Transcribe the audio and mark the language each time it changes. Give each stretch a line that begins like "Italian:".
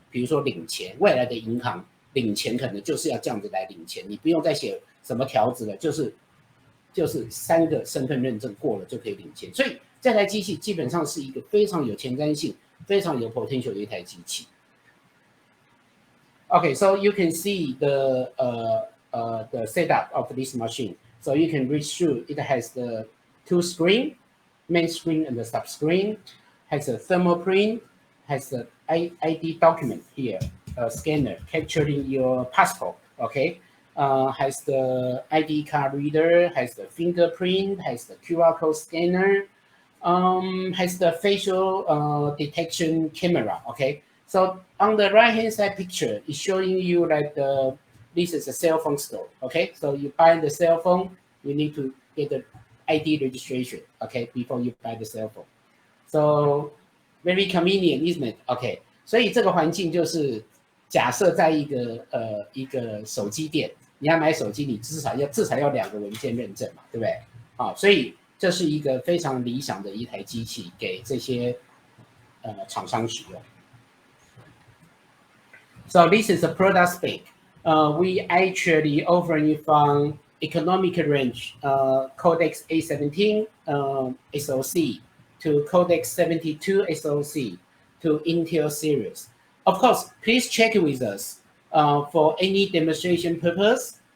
Chinese: 比如说领钱，未来的银行领钱可能就是要这样子来领钱，你不用再写什么条子了，就是3个身份认证过了就可以领钱。所以这台机器基本上是一个非常有前瞻性、非常有
English: potential
Chinese: 的一台机器。
English: Okay, so you can see the setup of this machine. So you can read through. It has the 2 screen, main screen and the sub screen. Has a thermal print. Has the ID document here, a scanner capturing your passport. Okay. Has the ID card reader. Has the fingerprint. Has the QR code scanner. Has the facial detection camera. Okay. So on the right-hand side picture, it's showing you like this is a cell phone store. Okay, so you buy the cell phone, you need to get the ID registration, okay, before you buy the cell phone. So very convenient, isn't it? OK，
Chinese: 所以这个环境就是假设在一个手机店，你要买手机，你至少要2个文件认证嘛，对不对？好，所以这是一个非常理想的一台机器，给这些厂商使用。
English: So this is a product spec. We actually offering from economic range, Codex A17 SoC to Codex 72 SoC to Intel series. Of course, please check with us for any demonstration purpose.